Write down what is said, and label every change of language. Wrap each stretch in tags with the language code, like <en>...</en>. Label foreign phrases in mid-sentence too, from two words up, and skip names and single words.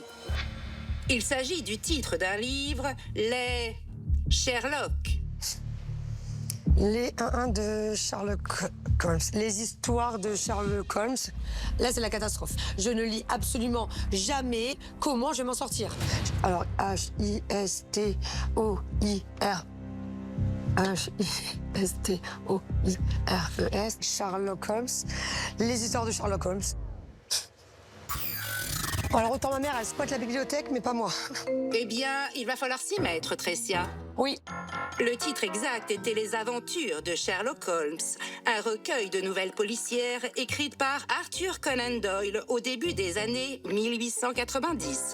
<fr>Il s'agit du titre d'un livre, Les Sherlock. Les 1-1 de Sherlock Holmes. Les histoires de Sherlock Holmes. Là, c'est la catastrophe. Je ne lis absolument jamais comment je vais m'en sortir. Alors, H-I-S-T-O-I-R. H-I-S-T-O-I-R-E-S. Sherlock Holmes. Les histoires de Sherlock Holmes. Alors autant ma mère, elle squatte la bibliothèque, mais pas moi. Eh bien, il va falloir s'y mettre, Tricia. Oui. Le titre exact était Les Aventures de Sherlock Holmes, un recueil de nouvelles policières écrites par Arthur Conan Doyle au début des années 1890.</fr>